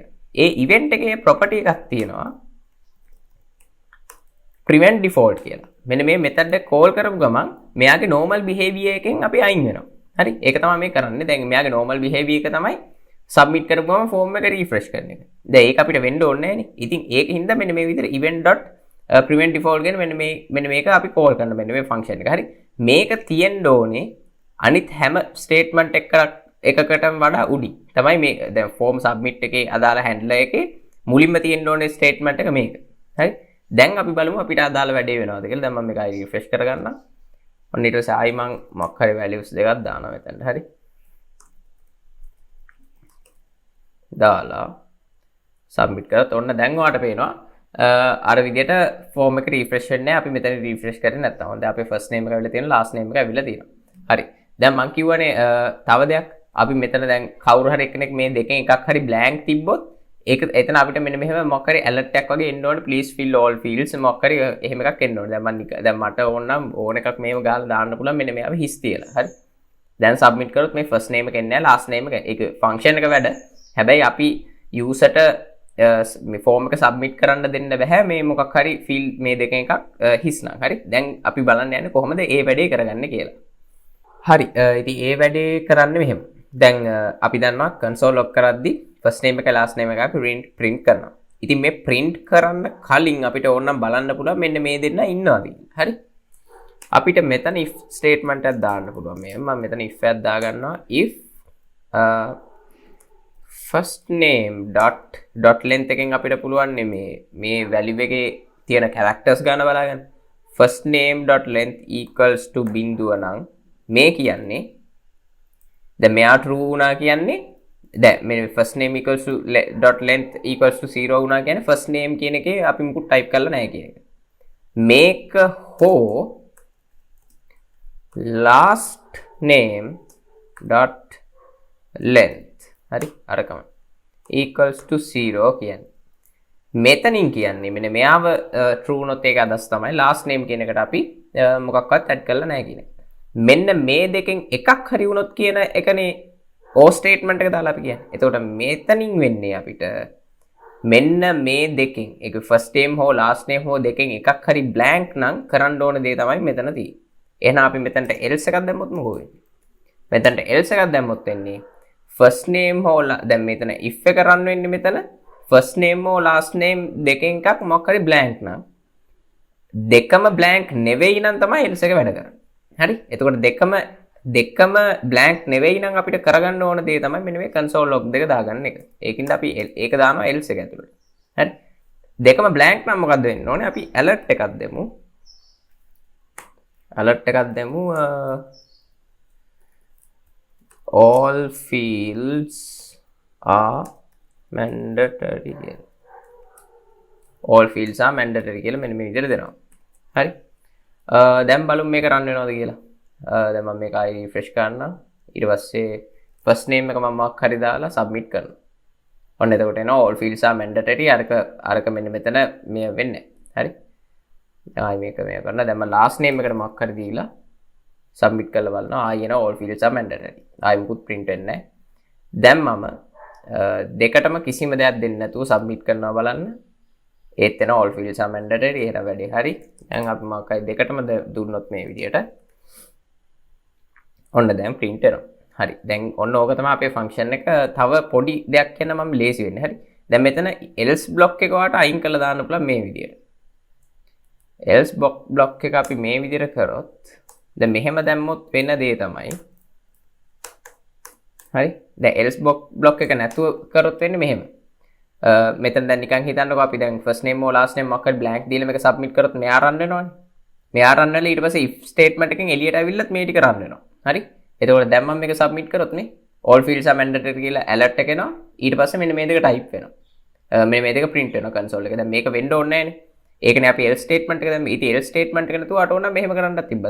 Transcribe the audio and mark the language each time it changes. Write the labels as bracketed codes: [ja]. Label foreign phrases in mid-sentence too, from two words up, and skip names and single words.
[si] ඒ event එකේ property එකක් තියෙනවා. [en] prevent default [si] කියලා. මෙන්න මේ method එක call කරපු ගමන් මෙයාගේ [en] normal behavior [si] එකෙන් අපි අයින් වෙනවා. හරි. ඒක තමයි මේ කරන්නේ. දැන් මෙයාගේ [en] normal behavior [si] එක තමයි submit කරපු ගමන් form එක refresh කරන එක. දැන් ඒක අපිට වෙන්න ඕනේ නැහැ නේ. ඉතින් ඒකින්ද මෙන්න මේ විදිහට [en] event.prevent default [si] කියන මෙන්න මේක අපි call කරන මෙන්න මේ function එක. හරි. මේක තියෙන්න ඕනේ අනිත් හැම statement එකකටම වඩා උඩින්. තමයි මේ දැන් [en] form submit [si] එකේ අදාළ handler එකේ මුලින්ම තියෙන්න ඕනේ statement එක මේක. හරි. දැන් අපි බලමු අපිට අදාළ වැඩේ වෙනවද කියලා. දැන් මම මේක ආයි රිෆ්‍රෙෂ් කරගන්නම්. ඔන්න ඊට පස්සේ ආයි මම මොකක් හරි values දෙකක් දානවා මෙතනට. හරි. දාලා submit කරත් ඔන්න දැන් ඔයාලට පේනවා අර විදිහට form එක refresh වෙන්නේ නැහැ. අපි මෙතන refresh කරේ නැත්තම්. හොඳ අපේ [en] first name [si] එක ඇවිල්ලා තියෙනවා, [en] last name [si] එක ඇවිල්ලා තියෙනවා. හරි. දැන් මම කියවනේ තව දෙයක්. අපි මෙතන දැන් කවුරු හරි එක්කෙනෙක් මේ දෙකෙන් එකක් හරි blank තිබ්බොත් ඒක එතන අපිට මෙන්න මෙහෙම මොකක් හරි alert එකක් වගේ එන්න ඕනේ. [en] please fill all fields [si] මොකක් හරි එහෙම එකක් එන්න ඕනේ. දැන් මට ඕන නම් ඕන එකක් මේව ගාලා දාන්න පුළුවන් මෙන්න මේව හිස් තියලා. හරි. දැන් submit කරොත් මේ [en] first name [si] එක එන්නේ නැහැ, [en] last name [si] එක. ඒක function එක වැඩ. හැබැයි අපි user ට මේ form එක submit කරන්න දෙන්න බෑ මේ මොකක් හරි field මේ දෙකෙන් එකක් හිස් නම්. හරි. දැන් අපි බලන්න යන්නේ කොහොමද මේ වැඩේ කරගන්නේ කියලා. හරි. ඉතින් මේ වැඩේ කරන්නේ මෙහෙම. දැන් අපි දන්නවා [en] console log [si] කරද්දී [en] first name [si] එක [en] last name [si] එක අපි print කරනවා. ඉතින් මේ print කරන්න කලින් අපිට ඕනනම් බලන්න පුළුවන් මෙන්න මේ දෙන්න ඉන්නවාද කියලා. හරි. අපිට මෙතන [en] if statement [si] එකක් දාන්න පුළුවන්. මම මෙතන if එකක් දාගන්නවා. [en] if first name dot length [si] එකෙන් අපිට පුළුවන් මේ value එකේ තියෙන characters ගන්න බලාගන්න. [en] first name dot length equals to [si] බිඳුව නම් මේ කියන්නේ දැන් මෙයා true වුණා කියන්නේ දැන් මේ [en] first name equals to dot length equals to [si] 0 වුණා කියන්නේ [en] first name [si] කියන එකේ අපි මුකුත් type කරලා නැහැ කියන එක. මේක හෝ [en] last name dot length [si] හරි අරකම [en] equals to [si] 0 කියන්නේ. මෙතනින් කියන්නේ මෙන්න මෙයාව true වුණොත් ඒක අදහස් තමයි [en] last name [si] කියන එකට අපි මොකක්වත් add කරලා නැහැ කියන එක. මෙන්න මේ දෙකෙන් එකක් හරි වුණොත් කියන එකනේ [en] or statement [si] එක දාලා අපි කියන්නේ. එතකොට මෙතනින් වෙන්නේ අපිට මෙන්න මේ දෙකෙන් ඒක [en] first name [si] හෝ [en] last name [si] හෝ දෙකෙන් එකක් හරි blank නම් කරන්න ඕන දේ තමයි මෙතන තියෙන්නේ. එහෙනම් අපි මෙතනට else එකක් දැම්මොත් මොකෝ වෙන්නේ? මෙතනට else එකක් දැම්මොත් වෙන්නේ [en] first name [si] හෝ දැන් මෙතන if එක run වෙන්නේ මෙතන [en] first name [si] හෝ [en] last name [si] දෙකෙන් එකක් මොකක් හරි blank නම් දෙකම blank නෙවෙයි නම් තමයි else එක වැඩ කරන්නේ. හරි. එතකොට දෙකම blank නෙවෙයි නම් අපිට කරගන්න ඕන දේ තමයි මෙන්න මේ [en] console log [si] දෙක දාගන්න එක. ඒකින්ද අපි ඒක දානවා else එක ඇතුළට. හරි. දෙකම blank නම් මොකද්ද වෙන්න ඕනේ? අපි alert එකක් දෙමු. alert එකක් දෙමු [en] all fields are mandatory [si] කියලා. [en] all fields are mandatory [si] කියලා මෙන්න මේ විදිහට දෙනවා. හරි. දැන් බලමු මේක run වෙනවද කියලා. දැන් මම මේක ආයි රිෆ්‍රෙෂ් කරන්නම්. ඊට පස්සේ [en] first name [si] එක මම මොකක් හරි දාලා සබ්මිට් කරනවා. ඔන්න එතකොට එනවා [en] all fields are mandatory. [si] අරක මෙන්න මෙතන මේ වෙන්නේ. හරි. දැන් ආයි මේක කරනවා. දැන් මම [en] last name [si] එකට මොකක් හරි දීලා සබ්මිට් කරලා බලනවා. ආයි එනවා [en] all fields are mandatory. [si] ආයි මුකුත් print වෙන්නේ නැහැ. දැන් මම දෙකටම කිසිම දෙයක් දෙන්නේ නැතුව සබ්මිට් කරනවා බලන්න. ඒත් එනවා [en] all fields are mandatory. [si] එහෙනම් වැඩේ හරි. දැන් අපි මොකක්යි දෙකටම දුන්නොත් මේ විදියට ඔන්න දැන් print වෙනවා. හරි. දැන් ඔන්න ඕක තමයි අපේ ෆන්ක්ෂන් එක. තව පොඩි දෙයක් කියන්න මම ලේසි වෙන්නේ. හරි. දැන් මෙතන [en] else block [si] එක වාට අයින් කරලා දාන්න පුළුවන් මේ විදියට. [en] else block [si] එක අපි මේ විදියට කරොත් දැන් මෙහෙම දැම්මොත් වෙන දේ තමයි. හරි. දැන් [en] else block [si] එක නැතුව කරොත් වෙන්නේ මෙහෙම. මෙතන දැන් නිකන් හිතන්නකෝ අපි දැන් [en] first name or last name [si] මොකක්ද blank දීලා මේක submit කරොත් මෙයා run වෙනවනේ. මෙයා run වෙලා ඊට පස්සේ [en] if statement [si] එකෙන් එළියට ඇවිල්ලත් මේ ටික run වෙනවා. හරි. එතකොට දැන් මම මේක submit කරොත් නේ [en] all fields are mandatory [si] කියලා alert එක එනවා. ඊට පස්සේ මෙන්න මේ දෙක type වෙනවා. මෙන්න මේ දෙක print වෙනවා console එකේ. දැන් මේක වෙන්න ඕනේ නැහැනේ. ඒකනේ අපි [en] else statement [si] එක දැන් ඉතින් [en] else statement [si] එක නැතුව අට ඕන නම් මෙහෙම කරන්නත් තිබ්බා.